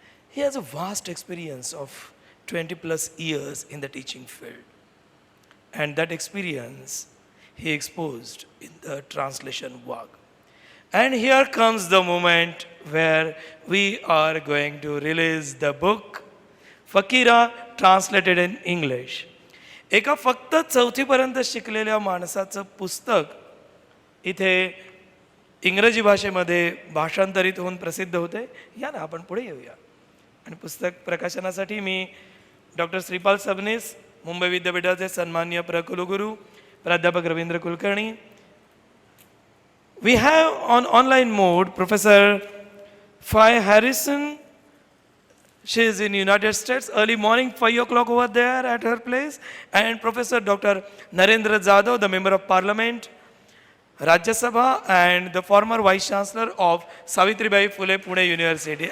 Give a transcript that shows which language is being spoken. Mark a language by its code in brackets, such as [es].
[en] He has a vast experience of 20 plus years in the teaching field. And that experience he exposed in the translation work. And here comes the moment where we are going to release the book, Fakira, translated in English. [mr] एका फक्त चौथीपर्यंत शिकलेल्या माणसाचं पुस्तक इथे इंग्रजी भाषेमध्ये भाषांतरित होऊन प्रसिद्ध होते. या ना आपण पुढे येऊया. आणि पुस्तक प्रकाशनासाठी मी डॉक्टर श्रीपाल सबनीस, मुंबई विद्यापीठाचे सन्माननीय प्रकुलगुरू प्राध्यापक Ravindra Kulkarni. [en] We have on online mode Professor Faye Harrison. She is in United States, early morning, 5 o'clock over there at her place. And Professor Dr. Narendra Jadhav, the Member of Parliament, Rajya Sabha, and the former Vice Chancellor of Savitribai Phule Pune University.